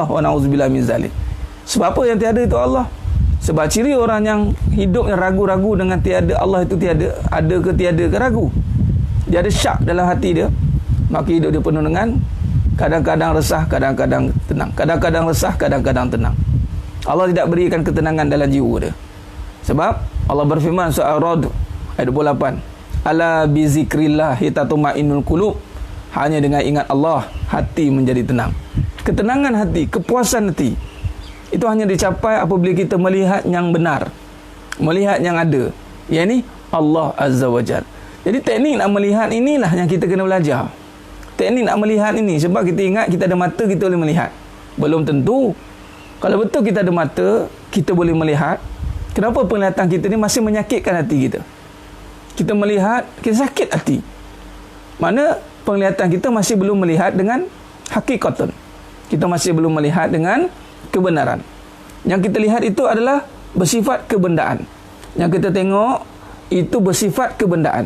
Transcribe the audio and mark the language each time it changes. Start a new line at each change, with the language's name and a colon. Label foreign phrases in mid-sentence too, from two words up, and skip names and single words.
Arabic: ونعوذ بالله من ذلك.
Malay: Sebab apa yang tiada itu Allah? Sebab ciri orang yang hidup yang ragu-ragu dengan tiada Allah itu tiada, ada ke tiada ke ragu. Dia ada syak dalam hati dia, maka hidup dia penuh dengan kadang-kadang resah, kadang-kadang tenang. Kadang-kadang resah, kadang-kadang tenang. Allah tidak berikan ketenangan dalam jiwa dia. Sebab Allah berfirman surah Ar-Ra'd ayat 28,
Arabic: ألا بذكر الله تطمئن القلوب.
Malay: Hanya dengan ingat Allah hati menjadi tenang. Ketenangan hati, kepuasan hati, itu hanya dicapai apabila kita melihat yang benar, melihat yang ada, yakni Allah
Arabic: عز وجل.
Malay: Jadi teknik nak melihat inilah yang kita kena belajar. Teknik nak melihat ini, sebab kita ingat kita ada mata, kita boleh melihat. Belum tentu. Kalau betul kita ada mata, kita boleh melihat, kenapa penglihatan kita ni masih menyakitkan hati kita? Kita melihat, kita sakit hati. Mana penglihatan kita masih belum melihat dengan hakikatan. Kita masih belum melihat dengan kebenaran. Yang kita lihat itu adalah bersifat kebendaan. Yang kita tengok itu bersifat kebendaan.